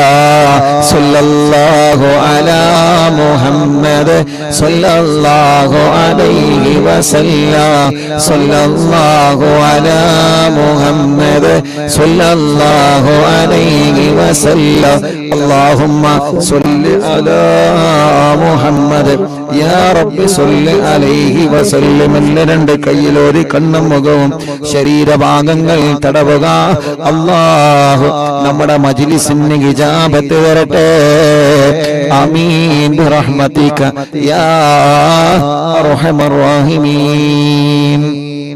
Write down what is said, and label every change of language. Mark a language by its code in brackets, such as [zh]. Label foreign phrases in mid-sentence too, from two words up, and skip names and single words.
[ar] صلى الله على محمد صلى الله عليه وسلم. صلى الله على محمد صلى الله عليه وسلم. اللهم صل على محمد يا رب صل عليه وسلم. [ml] രണ്ട് കൈയിലോരി കണ്ണും മുഖവും ശരീരഭാഗങ്ങൾ തടവുക. അല്ലാഹു നമ്മുടെ മജ്ലിസിന് ഇജാബത്ത് തരട്ടെ. [ar] آمين برحمتك يا أرحم الراحمين.